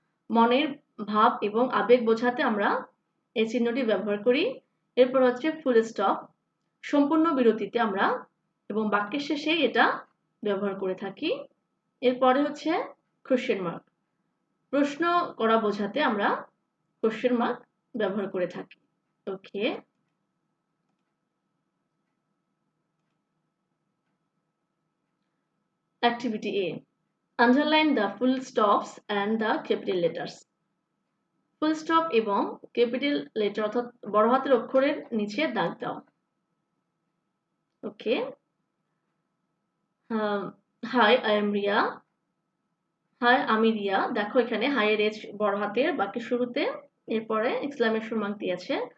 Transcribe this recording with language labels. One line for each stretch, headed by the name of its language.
Bangla: মনের ভাব এবং আবেগ বোঝাতে আমরা এই চিহ্নটি ব্যবহার করি। এরপর হচ্ছে ফুল স্টপ, সম্পূর্ণ বিরতিতে আমরা এবং বাক্যের শেষেই এটা ব্যবহার করে থাকি। এরপরে হচ্ছে কোশ্চেন মার্ক, প্রশ্ন করা বোঝাতে আমরা কোশ্চেন মার্ক ব্যবহার করে থাকি।
English: Okay, Activity A. Underline the full stops and the capital letters.
Bangla: Full stop এবং ক্যাপিটাল লেটার অর্থাৎ বড় হাতের অক্ষরের নিচে দাগ দাও।
English: Okay, hi I am Riya.
Bangla: High আমি রিয়া। দেখো এখানে হাই এর এজ বড় হাতের, বাকি শুরুতে, এরপরে এক্সক্লামেশন মার্ক দিয়েছে।